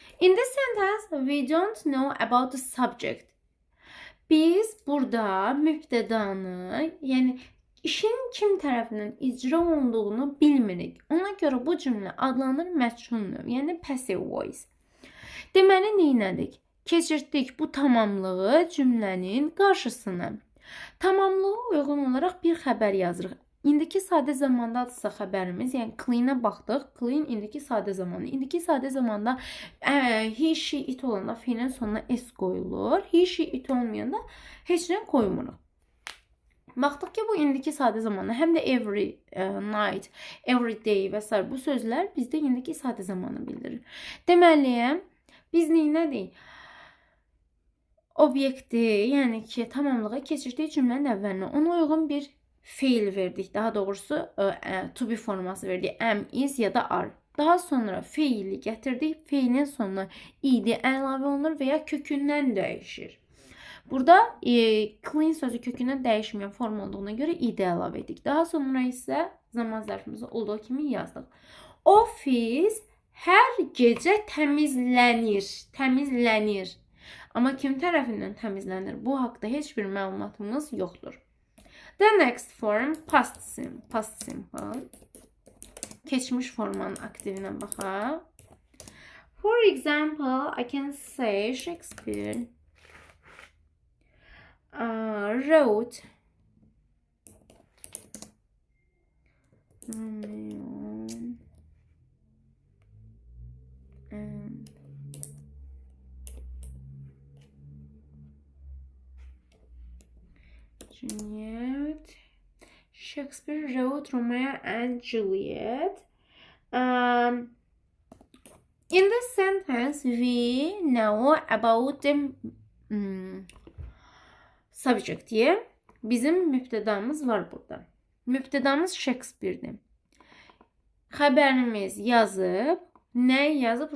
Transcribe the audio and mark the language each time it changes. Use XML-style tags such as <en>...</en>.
<en>In this sentence, we don't know about the subject.</en> <az>Biz burada mübtədanı, yəni işin kim tərəfindən icra olunduğunu bilmirik. Ona görə bu cümlə adlanır məchul növ, yəni passive voice. Deməli, neynədik? Keçirtdik bu tamamlığı cümlənin qarşısına. Tamamlığa uyğun olaraq bir xəbər yazırıq. İndiki sadə zamandadırsa xəbərimiz, yəni clean-ə baxdıq. Clean indiki sadə zamanı. İndiki sadə zamanda he, she, it olanda fiilin sonuna s qoyulur. He, she, it olmayanda heç nə qoymuruq. Baxdıq ki, bu indiki sadə zamanı, həm də every night, every day və s. bu sözlər bizdə indiki sadə zamanı bildirir. Deməli, biz neynədik? Obyekti, yəni ki, tamamlığa keçirdik cümlənin əvvəlinə. Ona uyğun bir fiil verdik. Daha doğrusu to be forması verdik. Am, is ya da are. Daha sonra fiili gətirdik. Fiilin sonuna id əlavə olunur və ya kökündən dəyişir. Burada clean sözü kökündən dəyişməyən form olduğuna görə id əlavə etdik. Daha sonra isə zaman zərfimizi olduğu kimi yazdıq. Ofis hər gecə təmizlənir. Təmizlənir. Amma kim tərəfindən təmizlənir? Bu haqda heç bir məlumatımız yoxdur.</az> <en>The next form, past simple.</en> <az>Keçmiş formanın aktivinə baxaq.</az> <en>For example, I can say Shakespeare wrote Romeo and Juliet. Shakespeare wrote Romeo and Juliet. In this sentence, we know about the subject here.</en> <az>Bizim mübtədamız var burada. Mübtədamız Shakespeare'dir. Xəbərimiz yazıb, nə yazıb?</az>